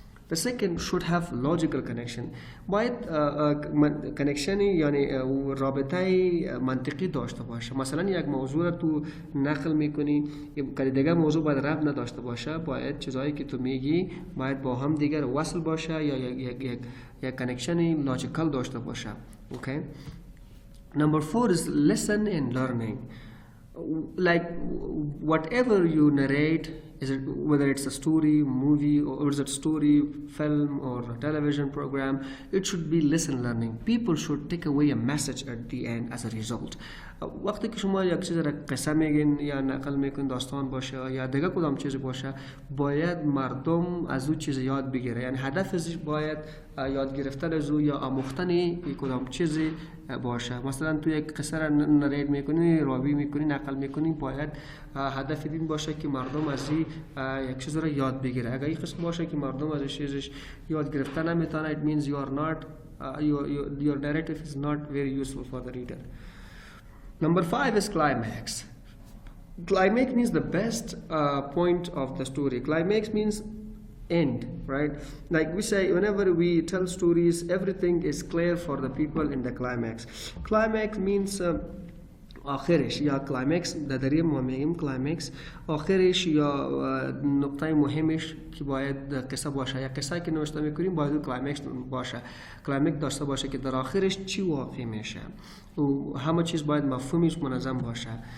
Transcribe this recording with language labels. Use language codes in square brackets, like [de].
[en] The second should have logical connection. [fa] باید کنکشنی یعنی رابطه منطقی داشته باشه. مثلا یک موضوع رو تو نقل میکنی، که دیگه موضوع باید ربط نداشته باشه، باید چیزایی که تو میگی باید با هم دیگر وصل باشه یا یک کنکشنی لوجیکال داشته باشه. [en] Okay. Number 4 is listen and learning. Like whatever you narrate, whether it's a story, movie, or is it story, film, or a television program, it should be listen learning. People should take away a message at the end as a result. [fa] وقتی که شما یک چیز را قصه میگین یا نقل میکنین، داستان باشه یا دیگه کدام چیزی باشه، باید مردم از اون چیز یاد بگیره. یعنی هدفش باید یاد گرفتن از او یا آموختن کدام چیزی باشه. مثلا تو یک قصه را نریت میکنی، راوی میکنی، نقل میکنی، باید هدف این باشه که مردم از یک چیز را یاد بگیره. اگر این قسم باشه که مردم از چیزش یاد گرفتن نمیتونه، [en] it means you are not your narrative is not very useful for the reader. Number 5 is climax. Climax means the best point of the story. Climax means end, right? Like we say, whenever we tell stories, everything is clear for the people in the climax. Climax means [fa] آخرش یا کلایمکس، در ما میگیم کلایمکس، آخرش یا نقطه مهمش که باید قصه باشه، یا قصه که نوشته میکنیم باید کلایمکس باشه، کلایمکس داشته باشه که در آخرش چی واقع میشه و همه چیز باید مفهومش منظم باشه.